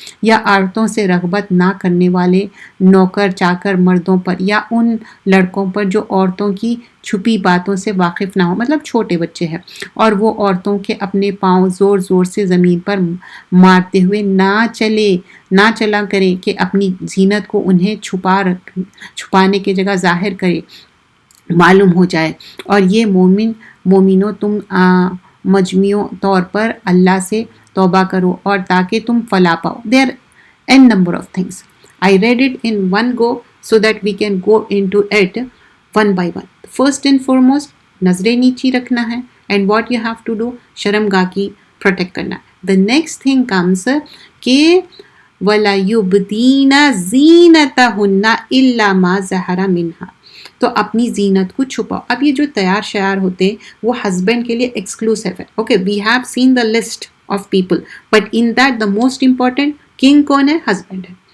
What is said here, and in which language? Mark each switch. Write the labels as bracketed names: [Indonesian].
[Urdu] یا عورتوں سے رغبت نہ کرنے والے نوکر چاکر مردوں پر, یا ان لڑکوں پر جو عورتوں کی چھپی باتوں سے واقف نہ ہو, مطلب چھوٹے بچے ہیں, اور وہ عورتوں کے اپنے پاؤں زور زور سے زمین پر مارتے ہوئے نہ چلا کرے کہ اپنی زینت کو انہیں چھپانے کی جگہ ظاہر کرے, معلوم ہو جائے. اور یہ مومنوں تم مجموعی طور پر اللہ سے توبہ کرو اور تاکہ تم فلاح پاؤ. [English] There are n number of things. I read it in one go so that we can go into it one by one. First and foremost, [Urdu] نظریں نیچی رکھنا ہے, [English] and what you have to do, [Urdu] شرمگاہ کی protect کرنا. [English] The next thing comes [Arabic] کہ وَلَا يُبْدِينَ زِينَتَهُنَّ إِلَّا مَا ظَهَرَ مِنْهَا, [Urdu] تو اپنی زینت کو چھپاؤ. اب یہ جو تیار شیار ہوتے وہ ہسبینڈ کے لیے ایکسکلوسیو ہے. [English] okay, we have seen the list of people, but in that the most important king [Urdu] کون ہے؟ [English] Husband ہے.